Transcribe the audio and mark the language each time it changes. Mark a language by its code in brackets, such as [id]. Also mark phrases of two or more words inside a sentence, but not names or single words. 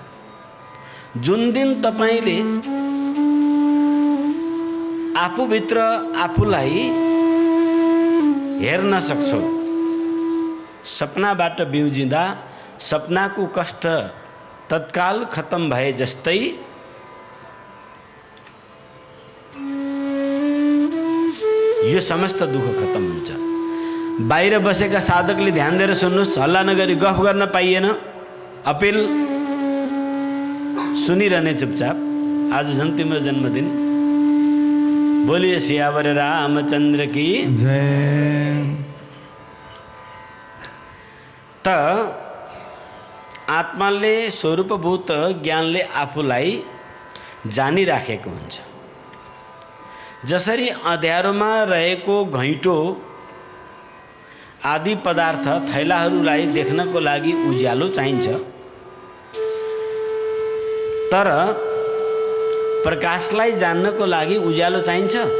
[ne] जुन दिन तपाईले आफूभित्र आफूलाई हेर्न सक्छौ, सपनाबाट बिउजिँदा सपनाको कष्ट तत्काल खत्म भए जस्तै यो समस्त दुःख खत्म हुन्छ। बाहिर बसेका साधकले ध्यान दिएर सुन्नुहोस्, हल्ला नगरी गफ गर्न पाइएन। अपिल सुनिरहने चुपचाप। आज झन् तिम्रो जन्मदिन। [hi] बोलिए सियावर रामचंद्र की जय। [ne] त आत्माले स्वरूपभूत ज्ञानले आफूलाई जानिराखेको हुन्छ। जसरी अँध्यारोमा रहेको घैँटो आदि पदार्थ थैलाहरूलाई देख्नको लागि उज्यालो चाहिन्छ, तर प्रकाशलाई जान्नको लागि उज्यालो चाहिन्छ।